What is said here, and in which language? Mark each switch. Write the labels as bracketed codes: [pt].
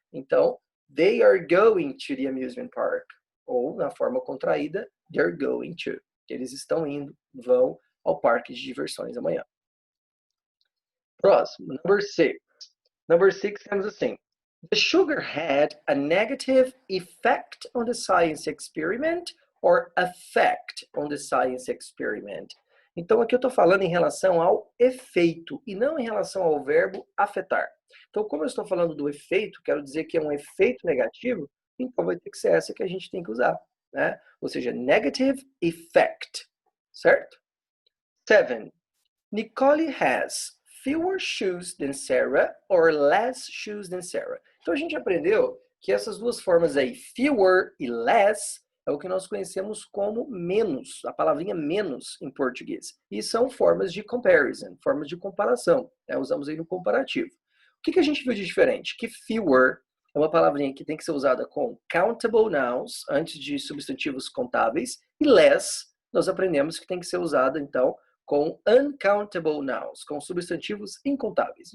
[en] Então, they are going to the amusement park. [pt] Ou, na forma contraída, [en] they're going to. [pt] Eles estão indo, vão ao parque de diversões amanhã. Próximo, number 6. Number 6 temos assim. [en] The sugar had a negative effect on the science experiment or effect on the science experiment. [pt] Então, aqui eu estou falando em relação ao efeito e não em relação ao verbo afetar. Então, como eu estou falando do efeito, quero dizer que é um efeito negativo, então vai ter que ser essa que a gente tem que usar, né? Ou seja, [en] negative effect, [pt] certo? 7. [en] Nicole has fewer shoes than Sarah or less shoes than Sarah. [pt] Então a gente aprendeu que essas duas formas aí, fewer e less, é o que nós conhecemos como menos, a palavrinha menos em português. E são formas de comparison, formas de comparação, né? Usamos aí no comparativo. O que a gente viu de diferente? Que fewer é uma palavrinha que tem que ser usada com [en] countable nouns, [pt] antes de substantivos contáveis, e less, nós aprendemos que tem que ser usada, então, com [en] uncountable nouns, [pt] com substantivos incontáveis.